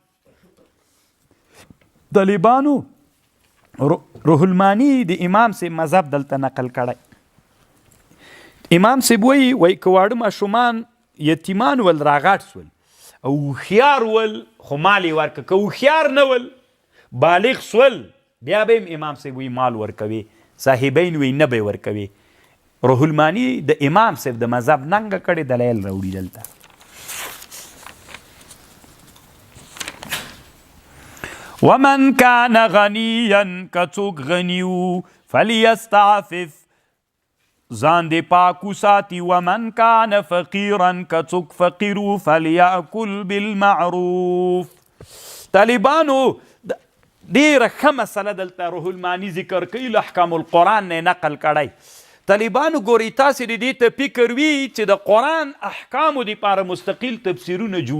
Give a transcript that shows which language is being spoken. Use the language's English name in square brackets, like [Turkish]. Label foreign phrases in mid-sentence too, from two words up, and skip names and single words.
[Pashto] طالبانو روح المانی د امام صاحب مذهب دلته نقل کړی امام صاحب وایي که واړه ماشومان یتیمان ول راغټ سول او هوښیار ول خو مال یې ورکه که هوښیار نه ول بالغ سول بیا به امام صاحب وایي مال ورکوي صاحبین وایي نه به یې ورکوي روح المانی د امام صاحب د مذهب ننګه کړې دلایل راوړي دلته [Arabic] ومن كان غنيا [Pashto] کڅوک غنیو فلیستعفف ځان دې پاکو ساتي [Arabic] ومن كان فقيرا [Pashto] کڅوک فقیرو [Arabic] فلیأکل بالمعروف [Pashto] طالبانو ډیره ښه مسله دلته روح المانی ذکر کوي له احکام القرآن نه نقل کړی طالبانو ګورئ تاسې د دې ته فکر وي چې د قرآن احکامو دپاره مستقل تفسیرونه جوړ